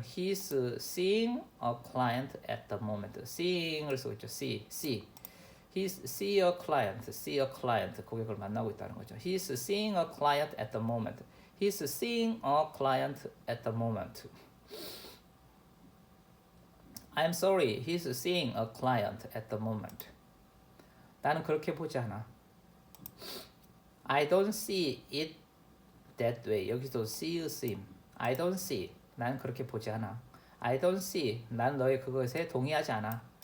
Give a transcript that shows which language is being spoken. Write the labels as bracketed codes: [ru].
[en] He's seeing a client at the moment. [ko] seeing을 쓰고 있죠. [en] see. He's see a client. [ko] 고객을 만나고 있다는 거죠. [en] He's seeing a client at the moment. He's seeing a client at the moment. I'm sorry. He's seeing a client at the moment. [ko] 나는 그렇게 보지 않아. [en] I don't see it that way. [ko] 여기서 [en] see you see. I don't see. [ko] 난 그렇게 보지 않아. [en] I don't see. [ko] 난 너의 그것에 동의하지 않아.